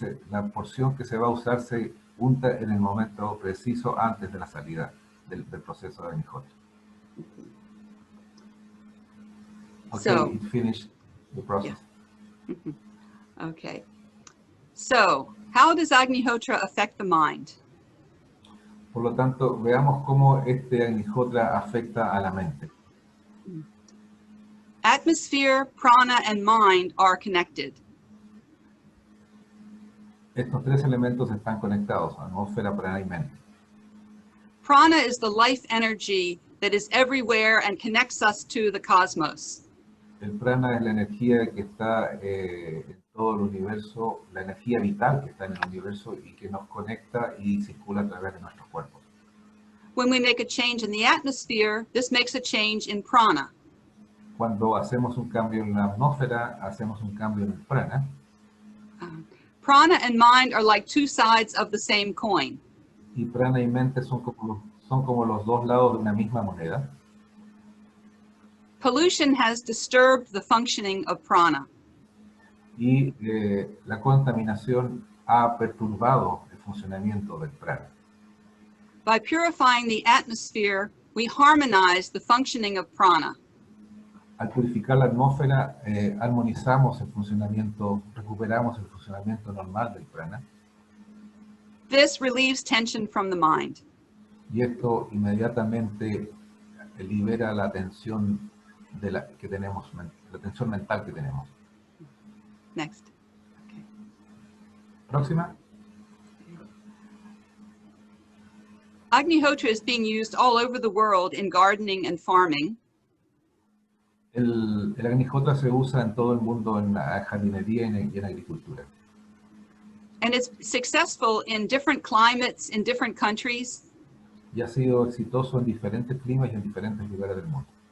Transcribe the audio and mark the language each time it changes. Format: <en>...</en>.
<es>La porción que se va a usar se unta en el momento preciso antes de la salida del proceso de agnihotra.</es> <en>Okay, So, it finished the process. Yeah. Okay. So, how does Agnihotra affect the mind?</en> <es>Por lo tanto, veamos cómo agnihotra afecta a la mente.</es> <en>Atmosphere, prana, and mind are connected.</en> <es>Estos tres elementos están conectados, atmósfera, prana y mente.</es> <en>Prana is the life energy that is everywhere and connects us to the cosmos.</en> <es>El prana es la energía que está en todo el universo, la energía vital que está en el universo y que nos conecta y circula a través de nuestros cuerpos.</es> <en>When we make a change in the atmosphere, this makes a change in prana.</en> <es>Cuando hacemos un cambio en la atmósfera, hacemos un cambio en el prana.</es> <en>Prana and mind are like two sides of the same coin.</en> <es>Y prana y mente son como los dos lados de una misma moneda.</es> <en>Pollution has disturbed the functioning of prana.</en> <es>Y la contaminación ha perturbado el funcionamiento del prana.</es> <en>By purifying the atmosphere, we harmonize the functioning of prana.</en> <es>Al purificar la atmósfera, armonizamos el funcionamiento, recuperamos el funcionamiento normal del prana.</es> <en>This relieves tension from the mind.</en> <es>Y esto inmediatamente libera la tensión que tenemos, la tensión mental que tenemos.</es> <en>Next. Okay.</en> <es>Próxima.</es> <en>Agnihotra is being used all over the world in gardening and farming.</en> <es>El Agnihotra se usa en todo el mundo en la jardinería y en agricultura.</es> <en>And it's successful in different climates, in different countries.</en> <es>Y ha sido exitoso en diferentes climas y en diferentes lugares del mundo.</es>